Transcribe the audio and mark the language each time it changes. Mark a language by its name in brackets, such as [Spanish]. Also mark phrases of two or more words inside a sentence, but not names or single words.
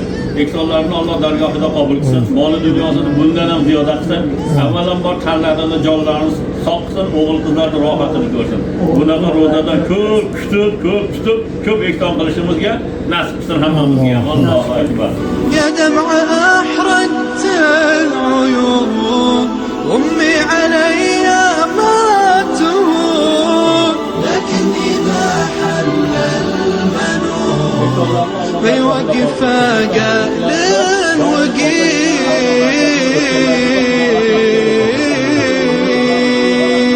[Uzbek] Ehsonlarni Alloh dargohida qabul qilsin. Moli dunyosini bundan ham ziyoda qilsin. Avvalambor tanlarini, jonlarini sog' qilsin, o'g'il qizlarni rohatini ko'rsin. Bunaqa ro'zadan ko'p kutib, ko'p ehson qilishimizga nasib qilsin hammamizga. [Arabic] الله أكبر. يا دمع أحرقت العيون، أمي علي ما تهون، لكن إذا حل المنون بيوقف قال الوقيل.